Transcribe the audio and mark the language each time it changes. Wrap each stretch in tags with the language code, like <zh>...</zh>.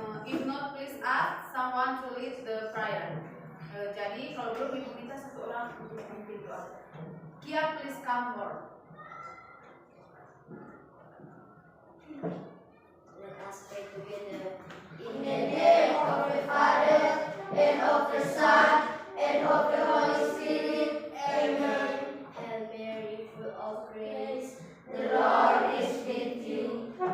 <en>If not, please ask someone to lead the prayer.</en> <id>Jadi kalau belum, ibu minta satu orang untuk memimpin doa.</id> <en>Kia, please come forward. Let us pray together. In the name of the Father, and of the Son, and of the Holy Spirit. Amen. Hail Mary, full of grace, the Lord is with you.</en>